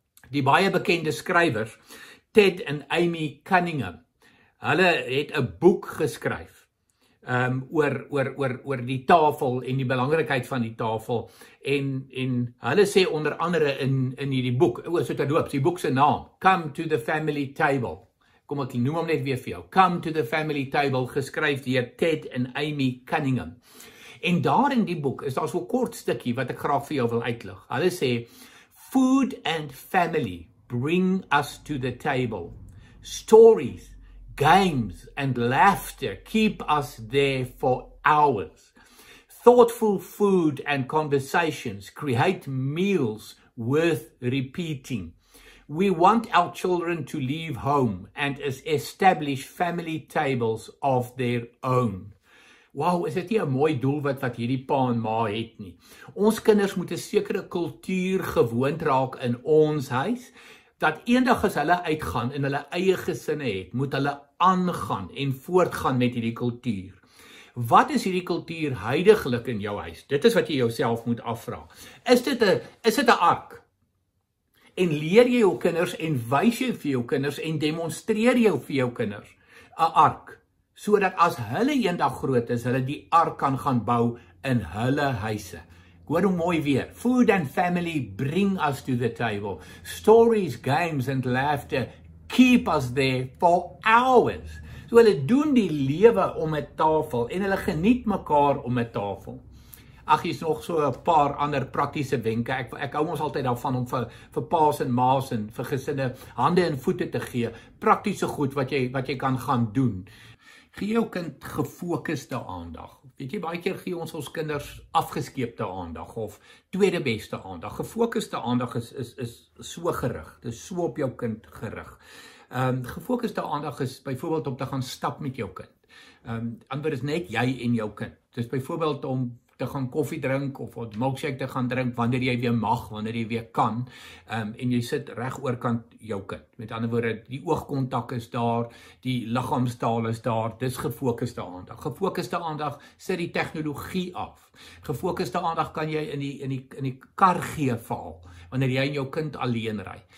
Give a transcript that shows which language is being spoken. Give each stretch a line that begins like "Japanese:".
Afrikaans: Die baie bekende skrywers, Ted en Amy Cunningham, hulle het 'n boek geskryf oor die tafel en die belangrikheid van die tafel, en hulle sê onder andere in hierdie boek, so terloops, die boek se naam, Come to the Family Table, kom ek noem hom net weer vir jou, Come to the Family Table, geskryf deur Ted en Amy Cunningham. En daar in die boek is daar so 'n kort stukkie wat ek graag vir jou wil uitlig. Hulle sê,
English: food and family bring us to the table. Stories, games and laughter keep us there for hours. Thoughtful food and conversations create meals worth repeating. We want our children to leave home and establish family tables of their own.
Afrikaans: Wow, is dit nie 'n mooi doelwit wat hierdie pa en ma het nie. Ons kinders moet 'n sekere kultuur gewoond raak in ons huis, dat eendag as hulle uitgaan en hulle eie gesinne het, moet hulle aangaan en voortgaan met hierdie kultuur. Wat is hierdie kultuur huidiglik in jou huis? Dit is wat jy jouself moet afvra. Is dit 'n ark? En leer jy jou kinders en wys jy vir jou kinders en demonstreer jy vir jou kinders 'n ark, sodat as hulle eendag groot is, hulle die ark kan gaan bou in hulle huise. Hoor hoe mooi weer.
English: Food and family bring us to the table. Stories, games and laughter keep us there for hours.
Afrikaans: So hulle doen die lewe om 'n tafel en hulle geniet mekaar om 'n tafel. Ag, hier's nog so 'n paar ander praktiese wenke. Ek hou ons altyd daarvan om vir paas en maas en vir gesinne hande en voete te gee. Praktiese goed wat jy kan gaan doen. Gee jou kind gefokuste aandag. Weet jy, baie keer gee ons kinders afgeskeepte aandag of tweede beste aandag. Gefokuste aandag is so gerig. Dit is so op jou kind gerig. Gefokuste aandag is byvoorbeeld om te gaan stap met jou kind. Anders is net jy en jou kind. Dis byvoorbeeld om te gaan koffie drink of 'n milkshake te gaan drink wanneer jy weer mag, wanneer jy weer kan, en jy sit reg oorkant jou kind. Met ander woorde, die oogkontak is daar, die liggaamstaal is daar, dis gefokuste aandag. Gefokuste aandag sit die tegnologie af. Gefokuste aandag kan jy in die kar gee veral, wanneer jy en jou kind alleen ry.